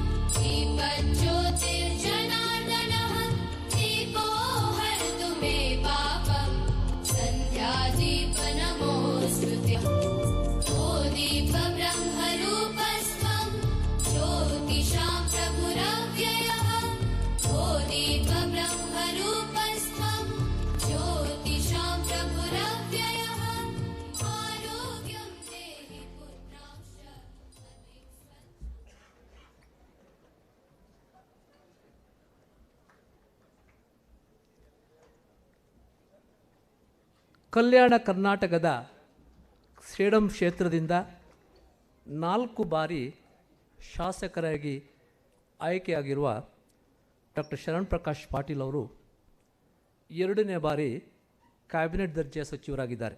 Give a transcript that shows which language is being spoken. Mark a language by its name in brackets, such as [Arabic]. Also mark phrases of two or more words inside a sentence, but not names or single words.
[Sanskrit] दीपज्योतिर्जनार्दनः दीपो हरतु मे पापं सन्ध्यादीप नमोऽस्तुते ओ दीप ब्रह्मरूपस्त्वं ज्योतिषां प्रभुरव्ययः ओ दीप ब्रह्मरूपस्त्वं ज्योतिषां प्रभुरव्ययः आरोग्यं देहि पुत्रांश्च [Kannada] ಕಲ್ಯಾಣ ಕರ್ನಾಟಕದ ಸೇಡಂ ಕ್ಷೇತ್ರದಿಂದ 4 ಬಾರಿ ಶಾಸಕರಾಗಿ ಆಯ್ಕೆಯಾಗಿರುವ ಡಾಕ್ಟರ್ ಶರಣ್ ಪ್ರಕಾಶ್ ಪಾಟೀಲ್ ಅವರು 2ನೇ ಬಾರಿ ಕ್ಯಾಬಿನೆಟ್ ದರ್ಜೆಯ ಸಚಿವರಾಗಿದ್ದಾರೆ.